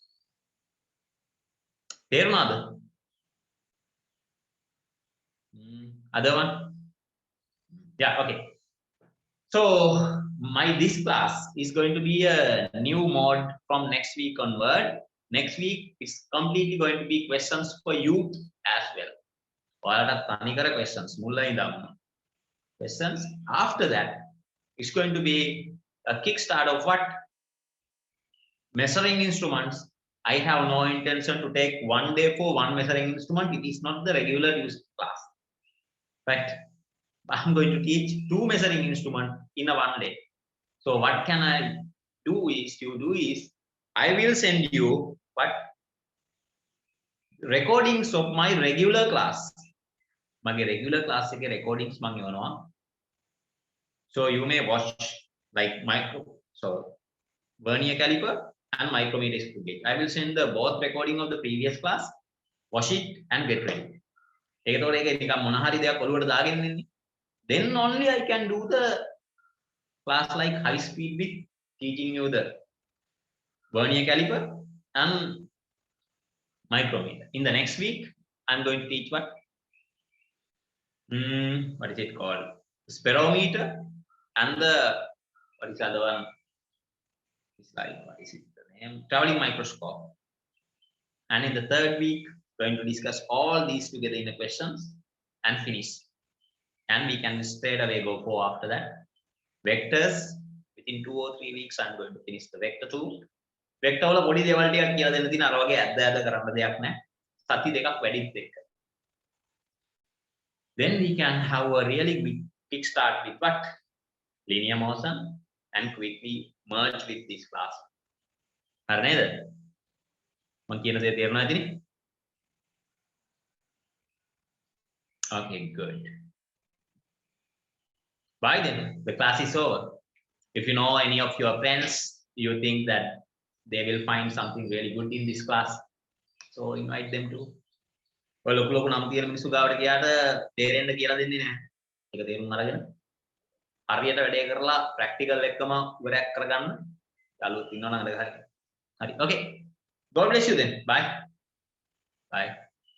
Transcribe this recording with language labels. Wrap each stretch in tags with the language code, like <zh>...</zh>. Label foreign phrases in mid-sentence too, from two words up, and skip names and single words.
<en>තේරුණාද? Other one? Yeah, okay. So this class is going to be a new mode from next week onward. Next week is completely going to be questions for youth as well.</en> <si>ඔයාලට තනිකර questions මුලින් ඉඳන්ම.</si> <en>Questions. After that, it's going to be a kickstart of what? Measuring instruments. I have no intention to take 1 day for one measuring instrument. It is not the regular use class. Right? I'm going to teach 2 measuring instruments in a 1 day. So what can I do is I will send you what recordings of my regular class. My regular class recordings</en> <si>මම එවනවා.</si> <en>So you may watch like so vernier caliper and micrometer screw gauge. I will send the both recording of the previous class, wash it and get ready.</en> <si>ඒකතෝර ඒක නිකන් මොන හරි දෙයක් ඔලුවට දාගෙන ඉන්නේ.</si> <en>Then only I can do the class like high speed with teaching you the vernier caliper and micrometer. In the next week, I'm going to teach what is it called? Sperometer and the, what is the other one? It's like, what is it the name? Traveling microscope. And in the third week, going to discuss all these together in the questions and finish. And we can straight away go for after that. Vectors, within 2 or 3 weeks, I'm going to finish the vector 2.</en> <si>Vector වල පොඩි දේවල් ටිකක් කියලා දෙන්න තියෙන අර වගේ ඇද්ද කරන්න දෙයක් නැහැ. සති දෙකක් වැඩිත් එක්ක.</si> <en>Then we can have a really big kick start with what? Linear motion and quickly merge with this class.</en> <si>හරි නේද? මම කියන දේ තේරුණා ඇතිනේ?</si> <en>Okay, good. Bye then. The class is over. If you know any of your friends, you think that they will find something really good in this class, so invite them to.</en> <si>ඔය ලොකු ලොකු නම් තියෙන මිනිස්සු ගාවට ගියාට තේරෙන්න කියලා දෙන්නේ නැහැ. ඒක තේරුම් අරගෙන හරියට වැඩේ කරලා ප්‍රැක්ටිකල් එක්කම ඉවරයක් කරගන්න. යාළුවෝ ඉන්නවා නම් හරි.</si> <en>Okay. God bless you then. Bye. Bye.</en>